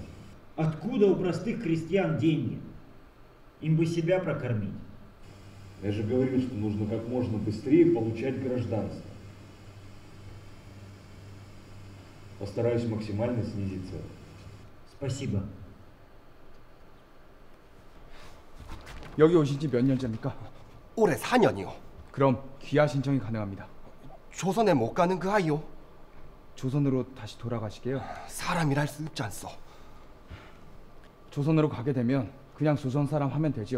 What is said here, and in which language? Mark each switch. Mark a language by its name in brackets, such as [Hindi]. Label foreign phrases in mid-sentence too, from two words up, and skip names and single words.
[Russian] Откуда у простых крестьян деньги? Им бы себя прокормить. Я же говорил, что нужно как можно быстрее получать гражданство. Постараюсь максимально снизить цену. Спасибо. [Korean] 여기 오신 지 몇 년째입니까? 올해 4년이요. 그럼 귀화 신청이 가능합니다. 조선에 못 가는 그 아이요. 조선으로 다시 돌아가시게요? 사람이랄 수 없지 않소. 조선으로 가게 되면 그냥 조선 사람 하면 되죠.